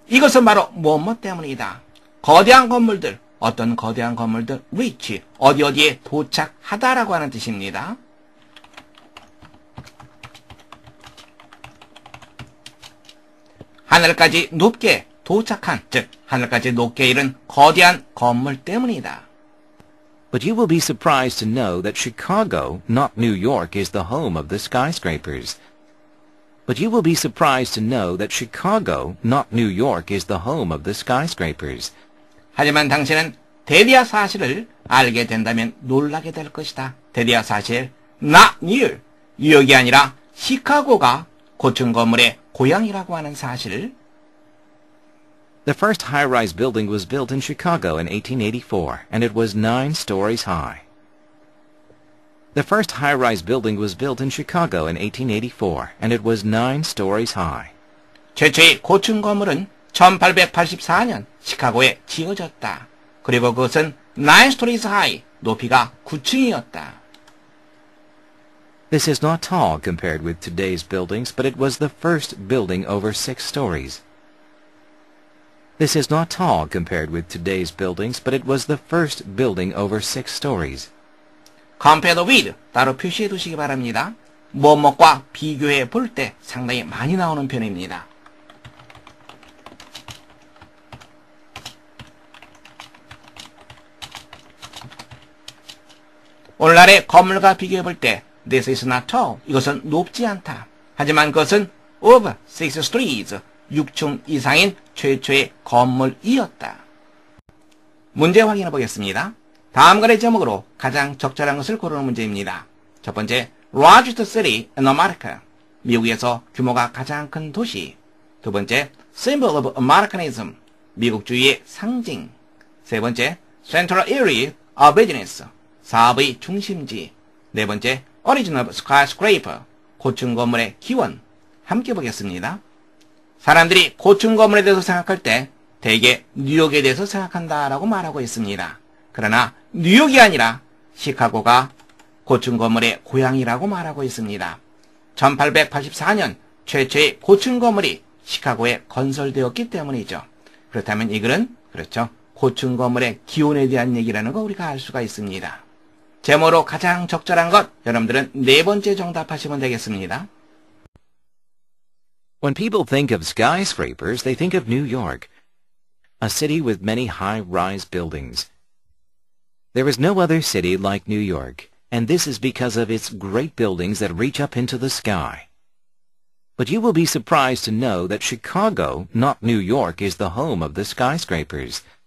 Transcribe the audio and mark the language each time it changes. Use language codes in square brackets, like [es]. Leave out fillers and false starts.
[ko] 이것은 바로 뭐뭐 때문이다. 거대한 건물들, 어떤 거대한 건물들, reach, 어디에 도착하다라고 하는 뜻입니다. 하늘까지 높게 도착한, 즉 하늘까지 높게 이른 거대한 건물 때문이다. [en] But you will be surprised to know that Chicago, not New York, is the home of the skyscrapers. But you will be surprised to know that Chicago, not New York, is the home of the skyscrapers. [ko] 하지만 당신은 대디아 사실을 알게 된다면 놀라게 될 것이다. 대디아 사실, [en] not New, [ko] 뉴욕이 아니라 시카고가 고층 건물의 고향이라고 하는 사실을. [en] The first high-rise building was built in Chicago in 1884, and it was 9 stories high. The first high-rise building was built in Chicago in 1884, and it was 9 stories high. [ko] 최초의 고층 건물은 1884년 시카고에 지어졌다. 그리고 그것은 [en] 9 stories high, [ko] 높이가 9층이었다. [en] This is not tall compared with today's buildings, but it was the first building over 6 stories. This is not tall compared with today's buildings, but it was the first building over 6 stories. compared with [ko] 따로 표시해 두시기 바랍니다. 뭐뭐과 비교해 볼 때 상당히 많이 나오는 표현입니다. 오늘날의 건물과 비교해 볼 때 [en] This is not tall. [ko] 이것은 높지 않다. 하지만 그것은 [en] of 6 stories. [ko] 6층 이상인 최초의 건물이었다. 문제 확인해 보겠습니다. 다음과의 제목으로 가장 적절한 것을 고르는 문제입니다. 첫 번째, [en] largest city in America. [ko] 미국에서 규모가 가장 큰 도시. 두 번째, [en] symbol of Americanism. [ko] 미국주의의 상징. 세 번째, [en] central area of business. [ko] 사업의 중심지. 네 번째, [en] origin of skyscraper. [ko] 고층 건물의 기원. 함께 보겠습니다. 사람들이 고층 건물에 대해서 생각할 때 대개 뉴욕에 대해서 생각한다라고 말하고 있습니다. 그러나 뉴욕이 아니라 시카고가 고층 건물의 고향이라고 말하고 있습니다. 1884년 최초의 고층 건물이 시카고에 건설되었기 때문이죠. 그렇다면 이 글은 그렇죠. 고층 건물의 기원에 대한 얘기라는 거 우리가 알 수가 있습니다. 제목으로 가장 적절한 것 여러분들은 네 번째 정답하시면 되겠습니다. [en] When people think of skyscrapers, they think of New York, a city with many high-rise buildings. There is no other city like New York, and this is because of its great buildings that reach up into the sky. But you will be surprised to know that Chicago, not New York, is the home of the skyscrapers.